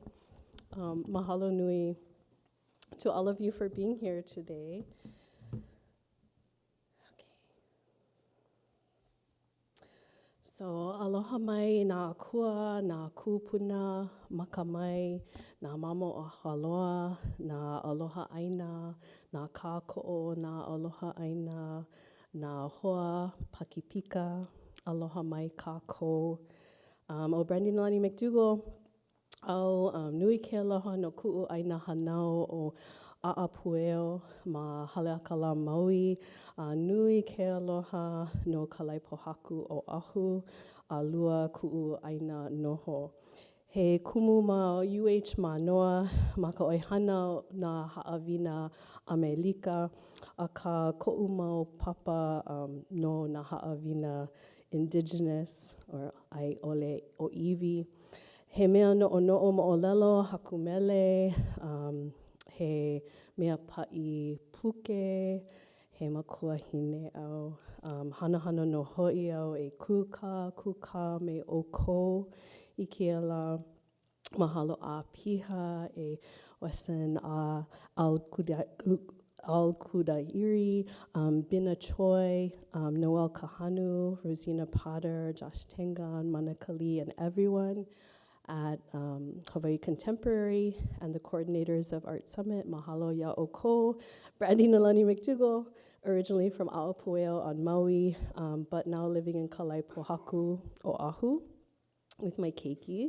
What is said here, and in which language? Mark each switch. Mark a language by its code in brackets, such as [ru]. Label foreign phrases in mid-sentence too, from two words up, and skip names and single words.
[haw] Mahalo nui [en] to all of you for being here today. Okay. So, [haw] aloha mai nā akua, nā kūpuna, maka mai, nā mamo o haloa, nā aloha aina, nā kāko'o, nā aloha aina, nā hoa pakipika, aloha mai kākou. O Brandy Nālani McDougall, au nui ke aloha no ku'u aina hanau o A'apueo ma Haleakala Maui, nui ke aloha no Kalai Pohaku o Ahu, a lua ku'u aina noho. He kumu ma UH Manoa, ma ka oihana na ha'awina Amelika, a ka ko'u mau papa no na ha'awina indigenous, or ai ole o iwi. He mea no'o mo'olelo hakumele, he mea pa'i puke, he makua hine au. Hana no hoi au e kuka me oko i kia la. Mahalo a piha e wasan a Al Kudairi, Bina Choi, Noel Kahanu, Rosina Potter, Josh Tengan, Manakali, [en] and everyone at Hawaii Contemporary and the coordinators of Art Summit, [haw] Mahalo Ya'oko, [en] Brandy Nālani McDougall, originally from A'apueo on Maui, but now living in Kalai Pohaku, Oahu, with my keiki.